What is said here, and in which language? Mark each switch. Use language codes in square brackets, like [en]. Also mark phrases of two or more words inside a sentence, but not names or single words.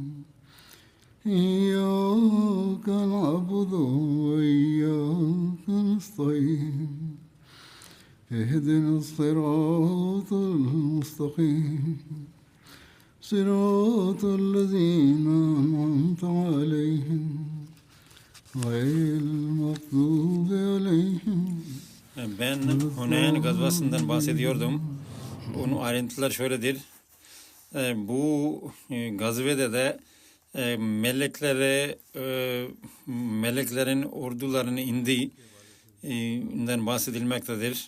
[ar] إياك نعبد وإياك نستعين اهدنا الصراط المستقيم صراط الذين أنعمت عليهم غير المغضوب عليهم. [tr] Ben Huneyn gazvasından bahsediyordum. Onun ayrıntıları şöyledir. Bu gazvede de meleklerin ordularının indiğinden bahsedilmektedir.